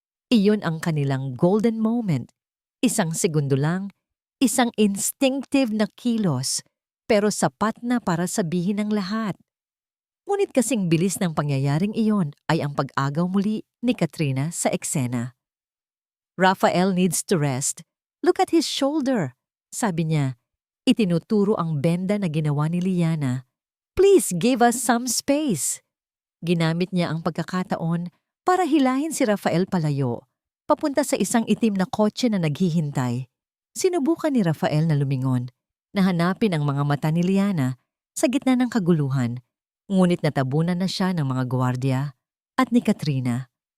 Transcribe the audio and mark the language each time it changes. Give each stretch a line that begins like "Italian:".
Filipino: Iyon ang kanilang golden moment. Isang segundo lang, isang instinctive na kilos, pero sapat na para sabihin ang lahat. Ngunit kasing bilis ng pangyayaring iyon ay ang pag-agaw muli ni Katrina sa eksena.
English: Rafael needs to rest. Look at his shoulder,
Filipino: sabi niya. Itinuturo ang benda na ginawa ni Liana.
English: Please give us some space.
Filipino: Ginamit niya ang pagkakataon para hilahin si Rafael palayo, papunta sa isang itim na kotse na naghihintay. Sinubukan ni Rafael na lumingon, na hanapin ang mga mata ni Liana sa gitna ng kaguluhan, ngunit natabunan na siya ng mga gwardiya at ni Katrina.